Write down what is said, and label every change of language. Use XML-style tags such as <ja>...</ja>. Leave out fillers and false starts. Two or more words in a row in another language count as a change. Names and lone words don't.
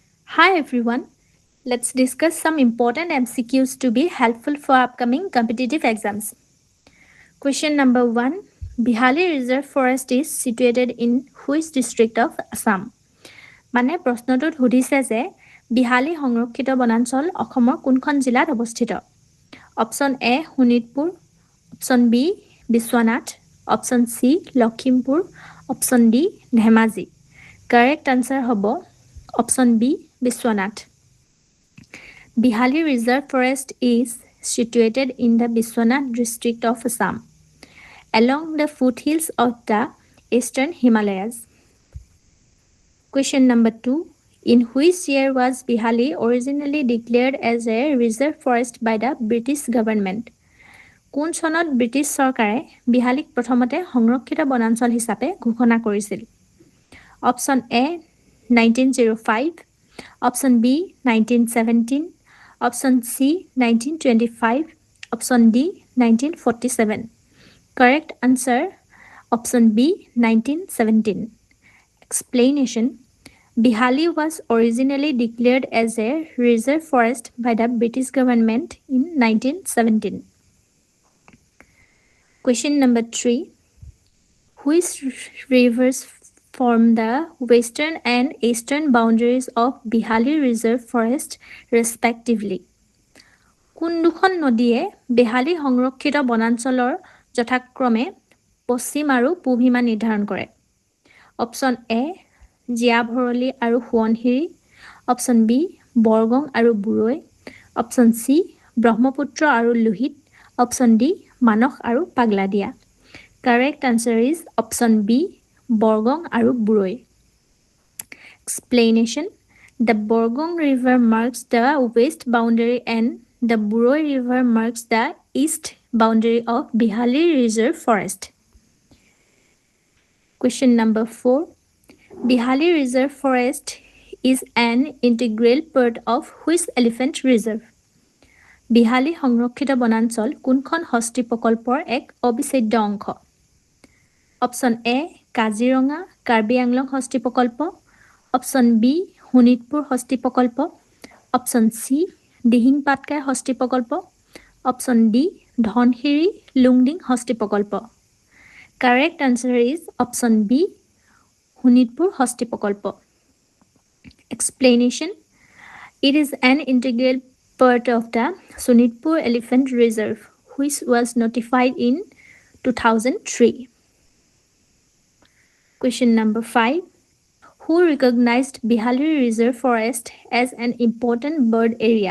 <en>Hi everyone. Let's discuss some important MCQs to be helpful for upcoming competitive exams. Question number 1. Bihali Reserve Forest is situated in which district of Assam?</en> <as>মানে প্ৰশ্নটোত সুধিছে যে বিহালী সংৰক্ষিত বনাঞ্চল অসমৰ কোনখন জিলাত অৱস্থিত?</as> <en>option A</en> <as>শোণিতপুৰ,</as> <en>option B</en> <as>বিশ্বনাথ,</as> <en>option C</en> <as>লখিমপুৰ,</as> <en>option D</en> <as>ধেমাজি।</as> <en>correct answer</en> <as>হ'ব</as> <en>option B</en> <as>বিশ্বনাথ।</as> <en>Bihali Reserve Forest is situated in the Biswanath district of Assam, along the foothills of the eastern Himalayas. Question number 2. In which year was Bihali originally declared as a reserve forest by the British government?</en> <as>কোন চনত ব্ৰিটিছ চৰকাৰে বিহালীক প্ৰথমতে সংৰক্ষিত বনাঞ্চল হিচাপে ঘোষণা কৰিছিল?</as> <en>option A 1905, option B 1917, option C 1925, option D 1947. Correct answer option B 1917. Explanation. Bihali was originally declared as a reserve forest by the British government in 1917. Question number 3. Which rivers form the western and eastern boundaries of Bihali Reserve Forest respectively?</en> <as>কোন দুখন নদীয়ে বেহালী সংৰক্ষিত বনাঞ্চলৰ যথাক্ৰমে পশ্চিম আৰু পূব সীমা নিৰ্ধাৰণ কৰে?</as> <en>option A</en> <as>জীয়াভৰলী আৰু সোৱণশিৰি,</as> <en>option B</en> <as>বৰগং আৰু বুৰৈ,</as> <en>option C</en> <as>ব্ৰহ্মপুত্ৰ আৰু লোহিত,</as> <en>option D</en> <as>মানস আৰু পাগলাদিয়া।</as> <en>correct answer is option B বৰগং আৰু বুৰৈ। Explanation. The Borgong River marks the west boundary and the Buroi River marks the east boundary of Bihali Reserve Forest. Question number 4. Bihali Reserve Forest is an integral part of which elephant reserve?</en> <as>Bihali সংৰক্ষিত বনাঞ্চল কোনখন হস্তি প্ৰকল্পৰ এক অবিচ্ছেদ্য অংশ?</as> <en>option A</en> <as>কাজিৰঙা কাৰ্বি আংলং হস্তি প্ৰকল্প,</as> <en>option B</en> <as>শোণিতপুৰ হস্তি প্ৰকল্প,</as> <en>option C</en> <as>দিহিং পাটকাই হস্তি প্ৰকল্প,</as> <en>option D</en> <as>ধনশিৰি লুংডিং হস্তি প্ৰকল্প।</as> <en>correct answer is option B</en> <as>শোণিতপুৰ হস্তি প্ৰকল্প।</as> <en>Explanation. It is an integral part of the Sonitpur Elephant Reserve, which was notified in 2003. Question number 5. Who recognized Bihali Reserve Forest as an important bird area?</en>